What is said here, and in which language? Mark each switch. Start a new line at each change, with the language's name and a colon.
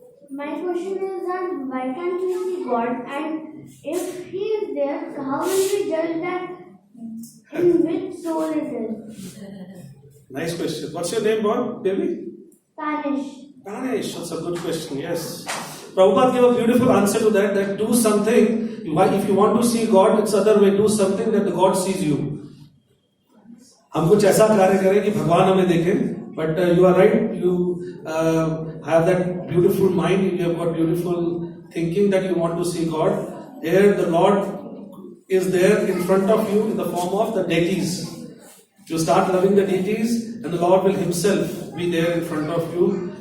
English: My question is that why can't we see God, and if He is there, how will we judge that in which soul it is? Nice question. What's your name, boy, baby? Tanish. Ganesh, that's a good question. Yes. Prabhupada gave a beautiful answer to that. That do something. If you want to see God, it's other way. Do something that the God sees you.
Hindi: हम कुछ ऐसा कार्य करें कि भगवान हमें देखें.
English: But you are right. You have that beautiful mind. You have got beautiful thinking that you want to see God. Here, the Lord is there in front of you in the form of the deities. You start loving the deities, and the Lord will Himself be there in front of you.